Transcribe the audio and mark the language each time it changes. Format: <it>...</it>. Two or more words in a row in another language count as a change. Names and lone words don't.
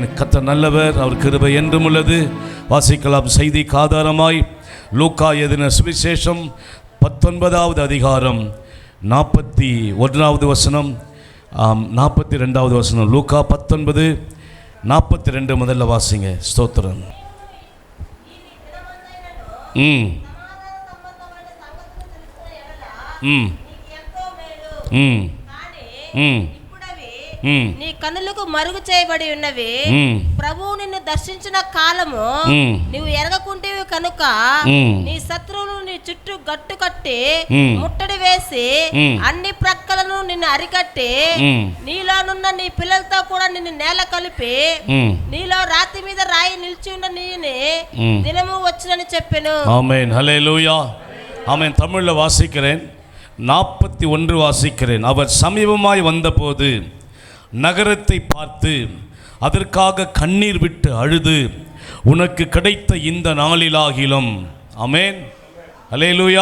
<ta>கர்த்தர் நல்லவர், அவர் கிருபை என்றும் உள்ளது. வாசிக்கலாம் செய்திக்கு ஆதாரமாய் லூக்கா எழுதின சுவிசேஷம் 19வது அதிகாரம் 41வது வசனம் 42வது வசனம். லூக்கா 19:42 முதல்ல வாசிங்க. ஸ்தோத்திரம்.</ta> <te>నీ కన్నులకు మరుగు చేయబడి ఉన్నవి. ప్రభువు నిన్ను దర్శించిన కాలము నీవు ఎరగకుంటేవి కనుక నీ శత్రువులు నీ చుట్టూ గట్టు కట్టి ముట్టడి వేసి అన్ని ప్రక్కలను నిన్ను అరికట్టి నీలోనున్న నీ పిల్లలతో కూడా నిన్ను నేల కలిపి నీలో రాతి మీద రాయి నిలిచి ఉన్న నీని దినము వచ్చునని చెప్పెను. ఆమేన్. హల్లెలూయా.</te> <ta>ஆமென். தமிழ்ல வாசிக்கிறேன். 41 வாசிக்கிறேன். அவர் சமீபமாய் வந்தபோது நகரத்தை பார்த்து அதற்காக கண்ணீர் விட்டு அழுது, உனக்கு கிடைத்த இந்த நாளிலாகிலும் ஆமென். அல்லேலூயா.</ta>